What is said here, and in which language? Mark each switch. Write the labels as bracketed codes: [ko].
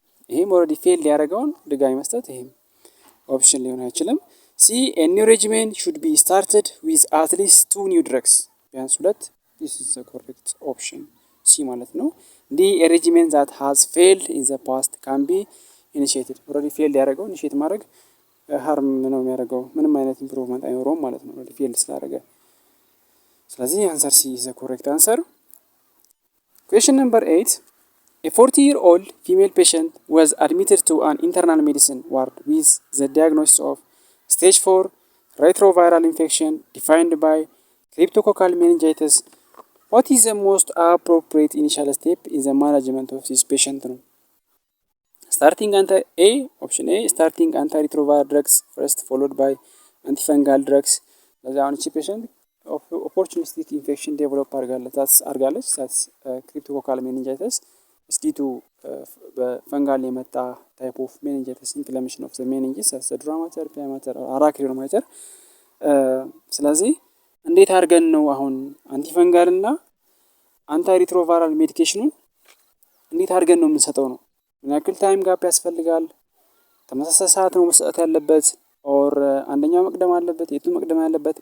[am] ይሄም ኦልሬዲ ፌል ሊያደርገውን ድጋሚ መስጠት ይሄም ኦፕሽን ሊሆን አይችልም። ሲ [en] a new regimen should be started with at least 2 new drugs [am] ቢያንስ 2 [en] this is the correct option [am] ሲ ማለት ነው። ዲ [en] a regimen that has failed in the past can be initiated [am] ኦልሬዲ ፌል ሊያደርገው ኢኒሺየት ማድረግ ሃርም ነው የሚያደርገው ምንም አይነት ኢምፕሩቭመንት አይኖረውም ማለት ነው ኦልሬዲ ፌል ስላደረገ። ስለዚህ [en] answer C is the correct answer. Question number 8. A 40-year-old female patient was admitted to an internal medicine ward with the diagnosis of stage 4 retroviral infection defined by cryptococcal meningitis. What is the most appropriate initial step in the management of this patient? Starting option A, starting antiretroviral drugs first, followed by antifungal drugs. The patient opportunistic infection develop [am] አርጋለች [en] that's cryptococcal meningitis is due to [am] በፈንጋል የመጣ [en] type of meningitis inflammation of the meninges as the dura mater, pia mater or arachidor mater። [am] ስለዚህ እንዴት አድርገን ነው አሁን አንቲፈንጋል እና አንታይ ሪትሮቫይራል ሜዲኬሽኑን እንዴት አድርገን ነው የምንሰጠው ነው? ምን ያክል ታይም ጋፕ ያስፈልጋል? ተመሳሳይ ሰዓት ነው መስጠት ያለበት ኦር አንደኛው መቅደም አለበት? የቱ መቅደም ያለበት?